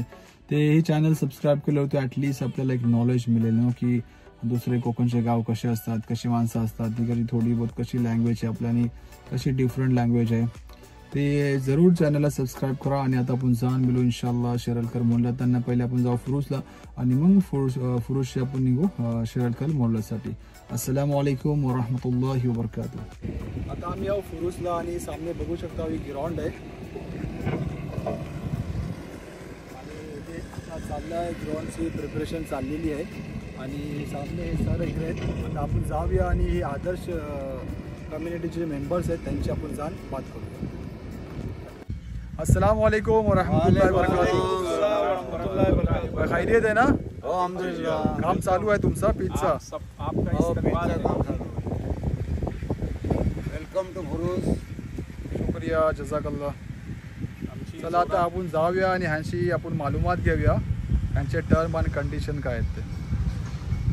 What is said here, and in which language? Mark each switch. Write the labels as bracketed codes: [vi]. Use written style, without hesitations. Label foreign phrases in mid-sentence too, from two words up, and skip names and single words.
[mr] ते हे चॅनल सबस्क्राईब केलं होतं [en] at least [mr] आपल्याला एक नॉलेज मिळेल नो की दुसरे कोकणचे गाव कसे असतात, कशी माणसं असतात, तिकडे थोडी बहुत कशी लँग्वेज आहे आपल्यानी, कशी [en] different language [mr] आहे। ते जरूर चॅनलला सबस्क्राईब करा। आणि आता आपण जाण मिळू इंशाल्लाह शिरलकर मोहल्ला। त्यांना पहिले आपण जाऊ फुरुसला आणि मग फुरुसशी आपण निघू शिरलकर मोहल्ल्यासाठी। [ar] السلام عليكم ورحمة الله وبركاته. [mr] आता आम्ही आहो फुरुसला आणि सामने बघू शकता ही ग्राउंड आहे आणि इथे चाललं आहे, ग्राउंडची प्रिपरेशन चाललेली आहे आणि सामने सर इकडे आहेत। आता आपण जाऊया आणि हे आदर्श कम्युनिटीचे मेंबर्स आहेत त्यांची आपण जाण बात करूया। [ar] السلام عليكم ورحمة الله وبركاته. [hi] खैरियत है ना? [mr] काम चालू आहे तुमचा पिझ्झा? [en] Welcome to Furus. [hi] शुक्रिया, [ar] جزاك الله. [mr] चला आता आपण जाऊया आणि ह्यांची आपण मालूमात घेऊया ह्यांचे टर्म आणि कंडिशन काय आहेत ते।